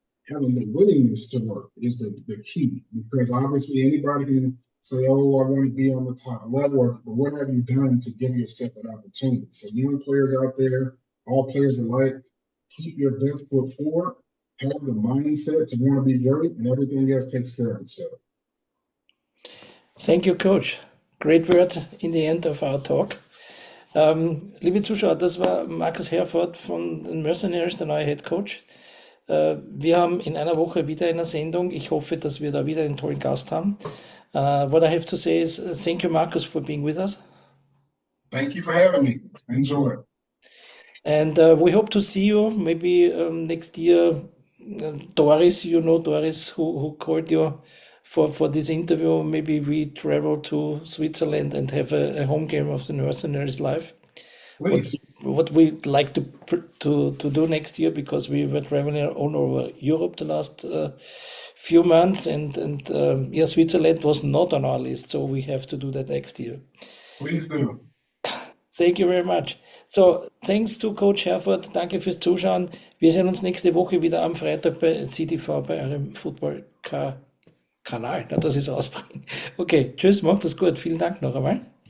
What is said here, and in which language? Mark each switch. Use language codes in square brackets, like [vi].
[en] Having the willingness to work is the key, because obviously anybody can say, oh, I want to be on the top level, but what have you done to give yourself that opportunity? So young players out there, all players alike, keep your best foot forward, have the mindset to want to be great, and everything else takes care of itself. Thank you, Coach. Great word in the end of our talk. [de] Liebe Zuschauer, das war Markus Herford von den Mercenaries, der neue Headcoach. Wir haben in einer Woche wieder eine Sendung. Ich hoffe, dass wir da wieder einen tollen Gast haben. [en] What I have to say is thank you, Markus, for being with us. Thank you for having me. Enjoy. And we hope to see you maybe next year. Doris, Doris, who called you for this interview. Maybe we travel to Switzerland and have a home game of the Mercenaries live. Please. What we'd like to do next year, because we were traveling all over Europe the last few months, and yeah, Switzerland was not on our list, so we have to do that next year. Please do. Thank you very much. So, thanks to Coach Herford. [de] Danke fürs Zuschauen. Wir sehen uns nächste Woche wieder am Freitag bei CTVau, bei eurem Football-Kanal. Na, das ist ausbringen. Okay, tschüss, macht es gut. Vielen Dank noch einmal.